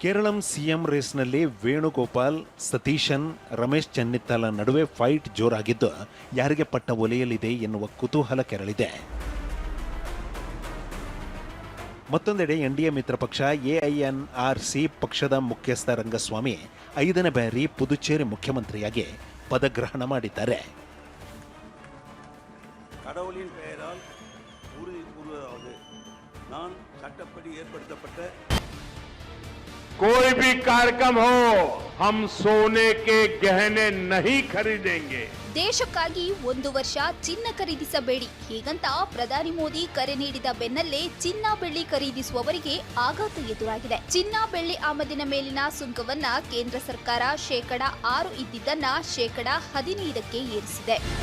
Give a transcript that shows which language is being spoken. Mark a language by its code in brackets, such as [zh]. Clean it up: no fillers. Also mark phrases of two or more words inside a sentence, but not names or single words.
[kn] ಕೇರಳಂ ಸಿಎಂ ರೇಸ್ನಲ್ಲಿ ವೇಣುಗೋಪಾಲ್, ಸತೀಶನ್, ರಮೇಶ್ ಚೆನ್ನಿತ್ತಲ ನಡುವೆ ಫೈಟ್ ಜೋರಾಗಿದ್ದು ಯಾರಿಗೆ ಪಟ್ಟ ಒಲೆಯಲಿದೆ ಎನ್ನುವ ಕುತೂಹಲ ಕೆರಳಿದೆ. ಮತ್ತೊಂದೆಡೆ ಎನ್ಡಿಎ ಮಿತ್ರ ಪಕ್ಷ ಎಐಎನ್ಆರ್ಸಿ ಪಕ್ಷದ ಮುಖ್ಯಸ್ಥ ರಂಗಸ್ವಾಮಿ 5ನೇ ಬಾರಿ ಪುದುಚೇರಿ ಮುಖ್ಯಮಂತ್ರಿಯಾಗಿ ಪದಗ್ರಹಣ ಮಾಡಿದ್ದಾರೆ. [ta] கடவுளின் பெயரால் உறுதி கூறுவதாவது நான் சட்டப்படி ஏற்படுத்தப்பட்ட [hi] कोई भी कार्यक्रम हो हम सोने के गहने नहीं खरीदेंगे. [kn] ದೇಶಕ್ಕಾಗಿ 1 ವರ್ಷ ಚಿನ್ನ ಖರೀದಿಸಬೇಡಿ ಹೀಗಂತ ಪ್ರಧಾನಿ ಮೋದಿ ಕರೆ ನೀಡಿದ ಬೆನ್ನಲ್ಲೇ ಚಿನ್ನ ಬೆಳ್ಳಿ ಖರೀದಿಸುವವರಿಗೆ ಆಘಾತ ಎದುರಾಗಿದೆ. ಚಿನ್ನ ಬೆಳ್ಳಿ ಆಮದಿನ ಮೇಲಿನ ಸುಂಕವನ್ನ ಕೇಂದ್ರ ಸರ್ಕಾರ %6 ಇದ್ದಿದ್ದನ್ನ %15ಕ್ಕೆ ಏರಿಸಿದೆ.